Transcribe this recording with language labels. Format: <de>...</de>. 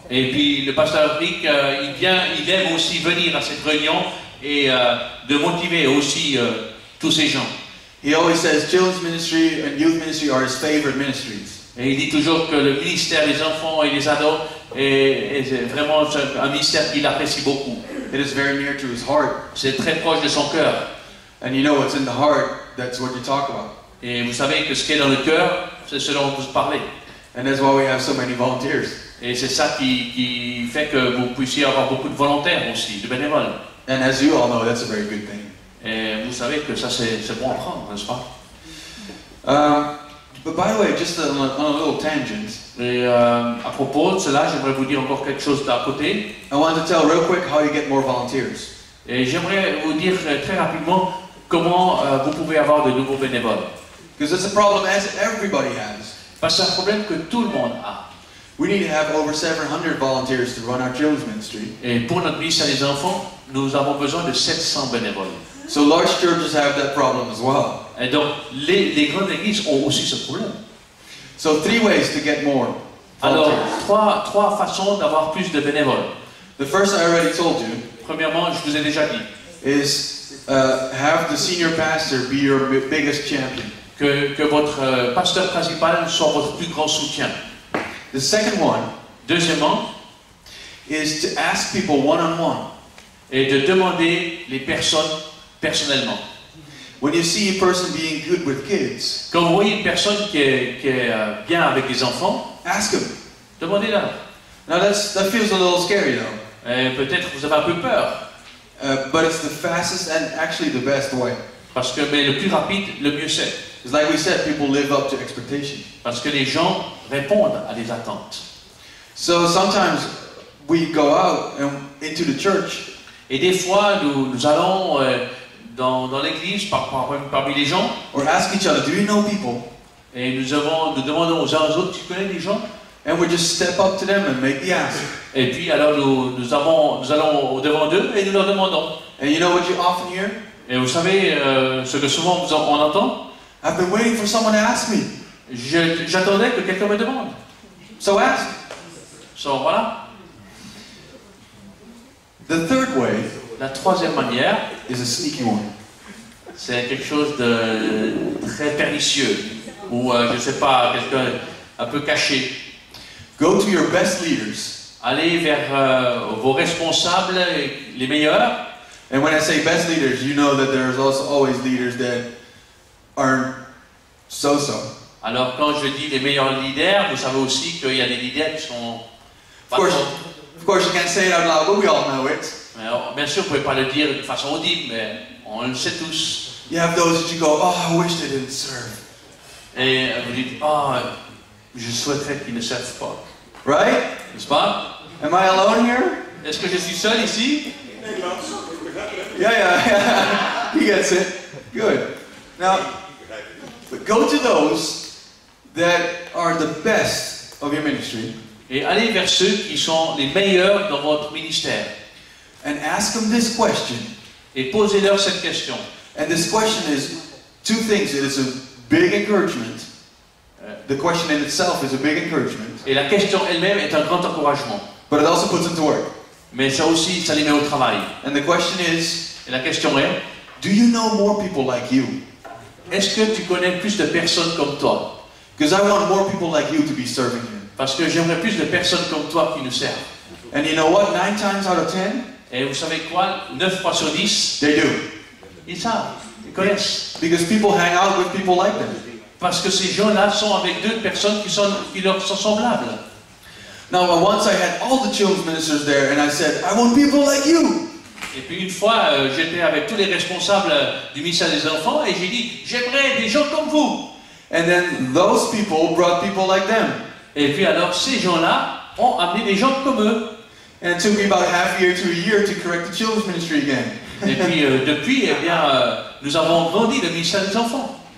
<fr>Et puis le pasteur Rick, il aime aussi venir à cette réunion et de motiver aussi tous ces gens.</fr> <en>He always says children's ministry and youth ministry are his favorite ministries.</en> <fr>Et il dit toujours que le ministère des enfants et des ados est vraiment un ministère qu'il apprécie beaucoup.</fr> <en>It is very near to his heart.</en> <fr>C'est très proche de son cœur.</fr> <en>And you know what's in the heart, that's what you talk about.</en> <fr>Et vous savez que ce qui est dans le cœur, c'est ce dont vous parlez.</fr> <en>And that's why we have so many volunteers.</en> <fr>Et c'est ça qui fait que vous puissiez avoir beaucoup de volontaires aussi, de bénévoles.</fr> <en>And as you all know, that's a very good thing.</en> <fr>Et vous savez que ça c'est bon à prendre, n'est-ce pas?</fr> <en>But by the way, just on a little tangent,</en> <fr>Et à propos de cela, j'aimerais vous dire encore quelque chose d'à côté.</fr> <en>I want to tell real quick how you get more volunteers.</en> <fr>Et j'aimerais vous dire très rapidement comment vous pouvez avoir de nouveaux bénévoles.</fr> <en>Because it's a problem as everybody has.</en> <fr>Parce que c'est un problème que tout le monde a.</fr> <en>We need to have over 700 volunteers to run our children's ministry.</en> <fr>Et pour notre ministère des enfants, nous avons besoin de 700 bénévoles.</fr> <en>So large churches have that problem as well.</en> <fr>Et donc, les grandes églises ont aussi ce problème.</fr> <en>So 3 ways to get more</en> <fr>Alors,</fr> <en>volunteers.</en> <fr>trois façons d'avoir plus de bénévoles.</fr> <en>The first I already told you</en> <fr>Premièrement, je vous ai déjà dit</fr> <en>is have the senior pastor be your biggest champion.</en> <fr>que votre pasteur principal soit votre plus grand soutien.</fr> <en>The second one</en> <fr>Deuxièmement,</fr> <en>is to ask people one-on-one.</en> <fr>et de demander les personnes personnellement.</fr> <en>When you see a person being good with kids,</en> <fr>Quand vous voyez une personne qui est bien avec les enfants,</fr> <en>ask them.</en> <fr>demandez-leur.</fr> <en>Now that feels a little scary though.</en> <fr>Et peut-être vous avez un peu peur,</fr> <en>But it's the fastest and actually the best way.</en> <fr>parce que mais le plus rapide, le mieux c'est.</fr> <en>It's like we said, people live up to expectation.</en> <fr>Parce que les gens répondent à des attentes.</fr> <en>So sometimes we go out and into the church</en> <fr>Et des fois, nous allons dans l'église parmi les gens,</fr> <en>or ask each other, do you know people?</en> <fr>et nous demandons aux uns aux autres, tu connais des gens?</fr> <en>And we just step up to them and make the ask.</en> <fr>Et puis alors nous allons devant d'eux et nous leur demandons.</fr> <en>And you know what you often hear?</en> <fr>Et vous savez ce que souvent on entend?</fr> <en>I've been waiting for someone to ask me.</en> <fr>J'attendais que quelqu'un me demande.</fr> <en>So ask.</en> <fr>So, voilà.</fr> <en>The third way</en> <fr>La troisième manière,</fr> <en>is a sneaky one.</en> <fr>c'est quelque chose de très pernicieux, ou je ne sais pas, quelqu'un un peu caché.</fr> <en>Go to your best leaders.</en> <fr>Allez vers vos responsables, les meilleurs.</fr> <en>And when I say best leaders, you know that there's also always leaders that aren't so-so.</en> <fr>Alors quand je dis les meilleurs leaders, vous savez aussi qu'il y a des leaders qui sont pas</fr> <en>Of course, you can't say it out loud, but we all know it.</en> <fr>Alors, bien sûr, vous ne pouvez pas le dire de façon audible, mais on le sait tous.</fr> <en>You have those that you go, oh, I wish they didn't serve.</en> <fr>Et vous dites, ah, je souhaiterais qu'ils ne servent pas.</fr> <en>Right?</en> <fr>N'est-ce pas?</fr> <en>Am I alone here?</en> <fr>Est-ce que je suis seul ici?</fr> <en>Yeah. He gets it. Good. Now, but go to those that are the best of your ministry.</en> <fr>Et allez vers ceux qui sont les meilleurs dans votre ministère.</fr> <en>And ask them this question.</en> <fr>Et posez-leur cette question.</fr> <en>And this question is 2 things. It is a big encouragement. The question in itself is a big encouragement.</en> <fr>Et la question elle-même est un grand encouragement.</fr> <en>But it also puts them to work.</en> <fr>Mais ça aussi, ça les met au travail.</fr> <en>And the question is,</en> <fr>Et la question est,</fr> <en>do you know more people like you?</en> <fr>est-ce que tu connais plus de personnes comme toi?</fr> <en>Because I want more people like you to be serving here.</en> <fr>Parce que j'aimerais plus de personnes comme toi qui nous servent.</fr> <en>And you know what? 9 times out of 10,</en> <fr>Et vous savez quoi? 9 fois sur 10,</fr> <en>they do.</en> <fr>ils savent, ils connaissent.</fr> <en>Because people hang out with people like them.</en> <fr>Parce que ces gens-là sont avec d'autres personnes qui leur sont semblables.</fr> <en>Now, once I had all the children's ministers there, and I said, I want people like you.</en> <fr>Et puis une fois, j'étais avec tous les responsables du ministère des enfants et j'ai dit, j'aimerais des gens comme vous.</fr> <en>And then those people brought people like them.</en> <fr>Et puis alors, ces gens-là ont amené des gens comme eux.</fr> <en>And it took me about half a year to a year to correct the children's ministry again.</en> <fr>Et puis depuis, eh bien, nous avons grandi le ministère des enfants.</fr>